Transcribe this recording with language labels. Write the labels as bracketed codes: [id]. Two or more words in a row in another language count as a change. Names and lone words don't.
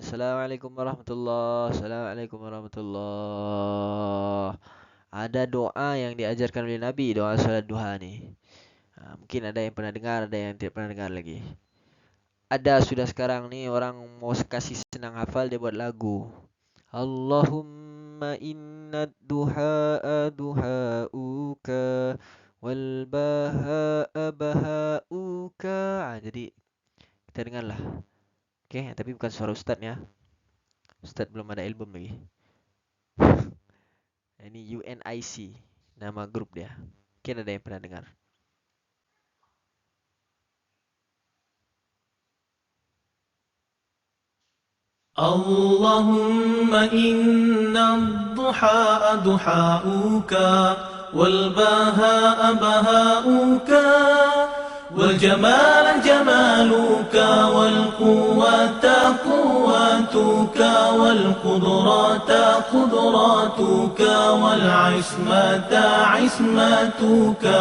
[ar] السلام عليكم ورحمة الله السلام عليكم ورحمة الله. [ms] Ada doa yang diajarkan oleh Nabi, doa solat duha ni. Mungkin ada yang pernah dengar, ada yang tidak pernah dengar lagi. Ada sudah sekarang ni orang mau kasih senang hafal, dia buat lagu. [ar] اللهم إن الضحاء ضحاؤك والبهاء بهاؤك. [ms] Jadi kita dengarlah. Okay, tapi bukan suara ustaz ya. Ustaz belum ada album lagi. Ini UNIC, nama grup dia. Mungkin ada yang pernah dengar. [ar] اللهم إن الضحى ضحاؤك والبهاء بهاؤك والجمال جمالك والقوة قوتك والقدرات قدراتك والعصمة عصمتك